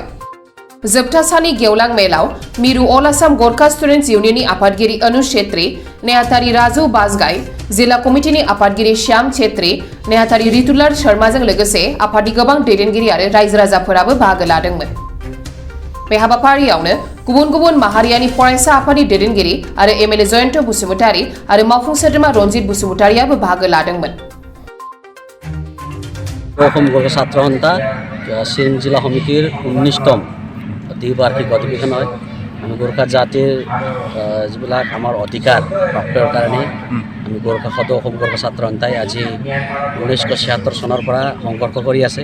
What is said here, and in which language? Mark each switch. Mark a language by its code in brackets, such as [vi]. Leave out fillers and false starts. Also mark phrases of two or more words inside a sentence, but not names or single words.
[brx] जोबथा साननि गेवलां मेलाव मिरु अल आसाम गोरखा स्टुडेन्ट्स इउनियननि आफादगिरि अनुज छेत्री, नेहाथारि राजु बाजगाई, जिल्ला कमिटिनि आफादगिरि श्याम छेत्री, नेहाथारि रितुलाल शर्माजों लोगोसे आफादनि गोबां दैदेनगिरि आरो रायजो राजाफोराबो बाहागो लादोंमोन। बे हाबाफारियावनो गुबुन गुबुन माहारियानि फरायसा आफादनि दैदेनगिरि आरो एमएलए जयन्त बसुमतारी आरो मावफुं सोद्रोमा रनजित बसुमतारीयाबो बाहागो लादोंमोन। [as] অসম গোৰখা ছাত্ৰ সন্থা চিৰাং জিলা সমিতিৰ 19তম দ্বিবাৰ্ষিক অধিৱেশন হয়। আমি গোৰখা জাতিৰ যিবিলাক আমাৰ অধিকাৰ প্ৰাপ্তৰ কাৰণে আমি গোৰখা অসম গোৰখা ছাত্ৰ সন্থাই আজি 1976 চনৰ পৰা সংঘৰ্ষ কৰি আছে।